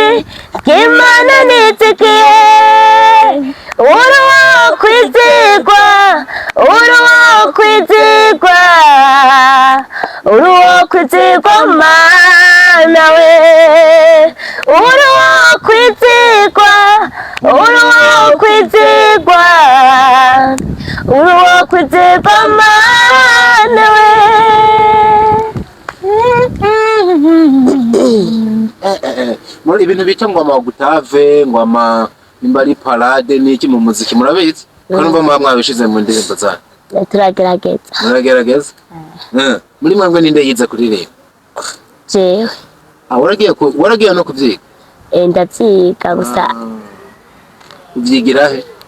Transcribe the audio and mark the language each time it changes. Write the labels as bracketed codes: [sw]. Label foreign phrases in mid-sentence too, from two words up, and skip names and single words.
[rn] bw'Imana n'izigiye uri uwo kwizigwa uri uwo kwizigwa uri uwo kwizigwa Mana we uri uwo kwizigwa uri uwo kwizigwa uri uwo kwizigwa Mana we muri ibintu bita ngo amagutave ngo nimba ari parade n'iki mu muziki murabizi ko numva mwabishize mu ndirimbo zanyu turagerageza muri mwebwe ninde yize kuririmba jewe waragiye no kuvyiga ndavyiga gusa uvyigira he